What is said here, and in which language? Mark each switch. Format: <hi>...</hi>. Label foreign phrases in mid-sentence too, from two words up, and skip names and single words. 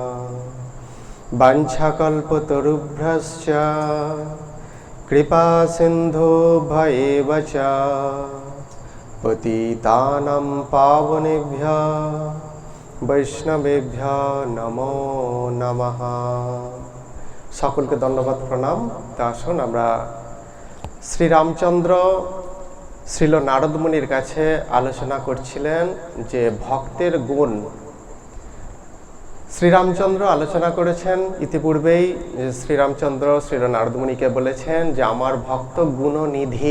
<sa>वाञ्छाकल्पतरुभ्यश्च कृपासिन्धुभ्येव च पतितानां पावनेभ्यः वैष्णवेभ्यः नमो नमः।</sa> <bn>সকলকে ধন্যবাদ প্রণাম। তা আসুন আমরা শ্রীরামচন্দ্র শ্রীল নারদ মুনির কাছে আলোচনা করছিলেন যে ভক্তের গুণ। শ্রীরামচন্দ্র আলোচনা করেছেন ইতিপূর্বেই যে শ্রীরামচন্দ্র শ্রীল নারদ মুনিকে বলেছেন যে আমার ভক্ত গুণনিধি।</bn>